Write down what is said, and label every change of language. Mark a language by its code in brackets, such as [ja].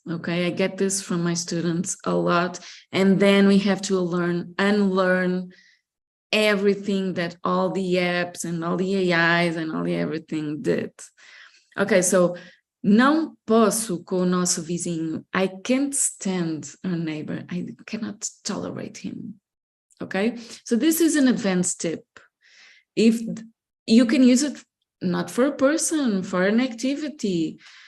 [en] Okay, I get this from my students a lot, and then we have to unlearn everything that all the apps and all the AIs and all the everything did. Okay, so [pt] não posso com o nosso vizinho. [en] I can't stand our neighbor. I cannot tolerate him. Okay, so this is an advanced tip. If you can use it not for a person, for an activity.